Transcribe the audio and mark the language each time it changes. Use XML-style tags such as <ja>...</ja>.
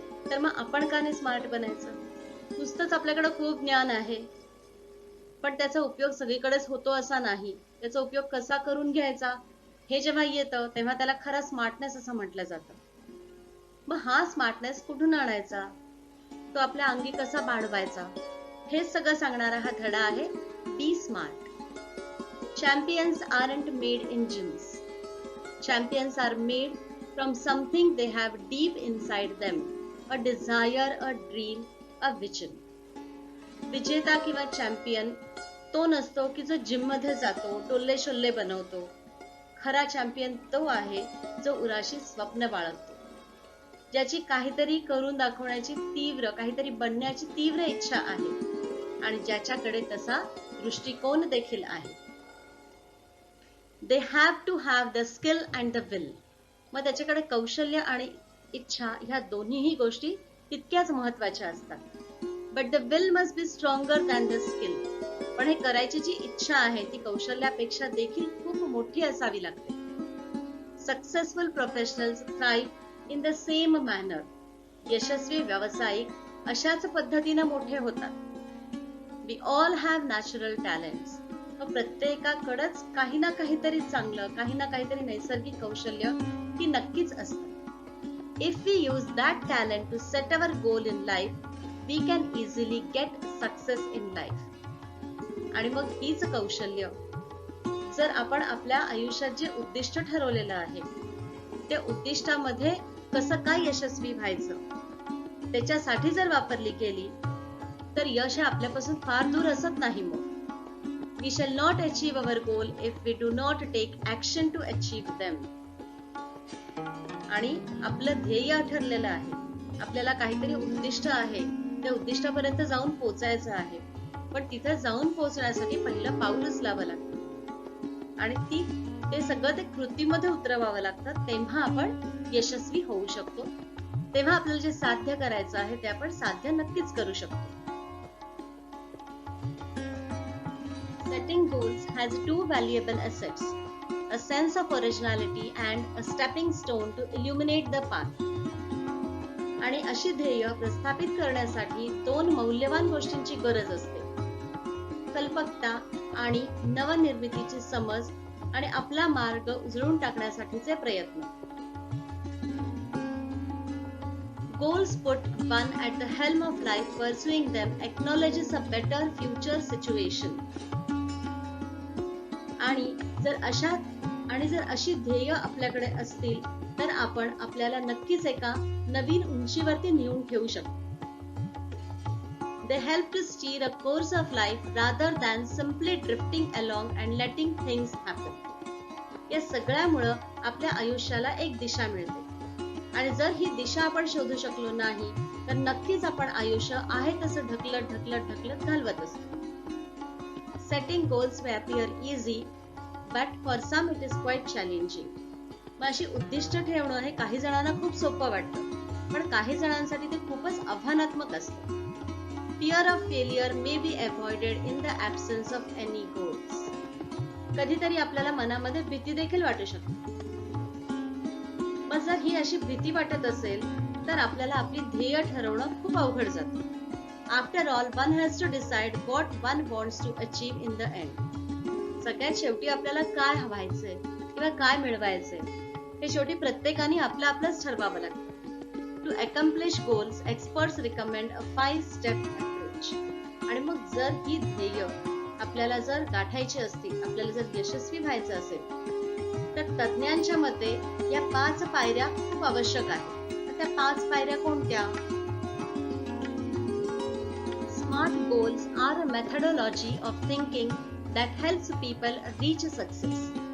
<mr>तर मग आपण का नाही स्मार्ट बनायचं? नुसतंच आपल्याकडे खूप ज्ञान आहे, पण त्याचा उपयोग सगळीकडेच होतो असा नाही. त्याचा उपयोग कसा करून घ्यायचा हे जेव्हा येतं तेव्हा त्याला खरा स्मार्टनेस असं म्हटलं जातं. मग हा स्मार्टनेस कुठून आणायचा, तो आपल्या अंगी कसा बाळगायचा, हे सगळं सांगणारा हा धडा आहे बी smart.</mr> <en>Champions aren't made in gyms. Champions are made from something they have deep inside them. A desire, a dream, a vision.</en> <mr>विजेता किंवा चॅम्पियन तो नसतो की जो जिम मध्ये जातो, टोल्ले शोल्ले बनवतो. खरा चॅम्पियन तो आहे जो उराशी स्वप्न बाळगतो, ज्याची काहीतरी करून दाखवण्याची तीव्र, काहीतरी बनण्याची तीव्र इच्छा आहे आणि ज्याच्याकडे तसा दृष्टिकोन देखील आहे.</mr> <en>They have to have the skill and the will.</en> <mr>मग त्याच्याकडे कौशल्य आणि इच्छा ह्या दोन्हीही गोष्टी तितक्याच महत्वाच्या असतात.</mr> <en>But the will must be stronger than the skill.</en> <mr>पण हे करायची जी इच्छा आहे ती कौशल्यापेक्षा देखील खूप मोठी असावी लागते.</mr> <en>Successful professionals thrive in the same manner.</en> <mr>यशस्वी व्यावसायिक अशाच पद्धतीने मोठे होतात.</mr> <en>We all have natural talents.</en> <mr>प्रत्येकाकडेच काही ना काहीतरी चांगलं, काही ना काहीतरी नैसर्गिक कौशल्य ही नक्कीच असतं.</mr> <en>If we use that talent to set our goal in life, we can easily get success in life.</en> <mr>आणि मग हीच कौशल्य जर आपण आपल्या आयुष्यात जे उद्दिष्ट ठरवलेलं आहे त्या उद्दिष्टामध्ये कसं काय यशस्वी व्हायचं त्याच्यासाठी जर वापरली गेली तर यश हे आपल्यापासून फार दूर असत नाही.</mr> <en>मग we shall not achieve our goal if we do not take action to achieve them.</en> <mr>आणि आपलं ध्येय ठरलेलं आहे, आपल्याला काहीतरी उद्दिष्ट आहे, त्या उद्दिष्टापर्यंत जाऊन पोहोचायचं आहे, पण तिथे जाऊन पोहोचण्यासाठी पहिलं पाऊल उचलावं लागतं आणि ते सगळं ते कृतीमध्ये उतरवावं लागतं. तेव्हा आपण यशस्वी होऊ शकतो. तेव्हा आपल्याला जे साध्य करायचं आहे ते आपण साध्य नक्कीच करू शकतो.</mr> <en>Setting goals has two valuable assets, a sense of originality and a stepping stone to illuminate the path.</en> <mr>आणि अशी ध्येय प्रस्थापित करण्यासाठी दोन मौल्यवान गोष्टींची गरज असते, कल्पकता आणि नवनिर्मितीची समज आणि आपला मार्ग उजळून टाकण्यासाठीचे प्रयत्न.</mr> <en>Goals put one at the helm of life, pursuing them acknowledges a better future situation.</en> <mr>आणि जर अशी ध्येय आपल्याकडे असतील तर आपण आपल्याला नक्कीच एका नवीन उंचीवरती नेऊन ठेवू शकतो.</mr> <en>They help to steer a course of life rather than simply drifting along and letting things happen.</en> <mr>या सगळ्यामुळं आपल्या आयुष्याला एक दिशा मिळते आणि जर ही दिशा आपण शोधू शकलो नाही तर नक्कीच आपण आयुष्य आहे तसं ढकलत घालवत असतो.</mr> <en>Setting goals may appear easy, but for some it is quite challenging.</en> <mr>मग अशी उद्दिष्ट ठेवणं हे काही जणांना खूप सोपं वाटतं, पण काही जणांसाठी ते खूपच आव्हानात्मक असतं.</mr> <en>Fear of failure may be avoided in the absence of any goals.</en> <mr>कधीतरी आपल्याला मनामध्ये भीती देखील वाटू शकते. मग जर ही अशी भीती वाटत असेल तर आपल्याला आपली ध्येय ठरवणं खूप अवघड जातं.</mr> <en>After all, one has to decide what one wants to achieve in the end.</en> <mr>सगळ्यात शेवटी आपल्याला काय हवायचंय किंवा काय मिळवायचंय हे शेवटी प्रत्येकाने आपलं आपलंच ठरवावं लागतं.</mr> <en>To accomplish goals, experts recommend a 5-step approach.</en> <mr>आणि मग जर ही ध्येय आपल्याला जर गाठायची असतील, आपल्याला जर यशस्वी व्हायचं असेल, तर तज्ञांच्या मते या 5 पायऱ्या खूप आवश्यक आहेत. तर त्या 5 पायऱ्या कोणत्या?</mr> <en>Smart goals are a methodology of thinking that helps people reach success.</en>